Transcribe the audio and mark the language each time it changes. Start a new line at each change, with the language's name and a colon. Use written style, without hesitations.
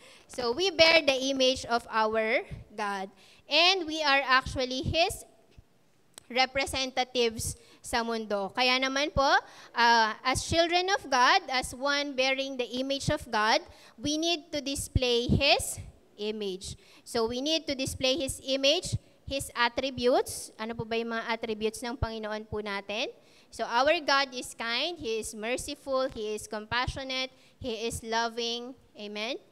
English: So we bear the image of our God. And we are actually His representatives
Filipino: sa mundo. Kaya naman po,
English: as children of God, as one bearing the image of God, we need to display His image. So we need to display His image, His attributes.
Filipino: Ano po ba yung mga attributes ng Panginoon po natin?
English: So our God is kind, He is merciful, He is compassionate, He is loving, amen?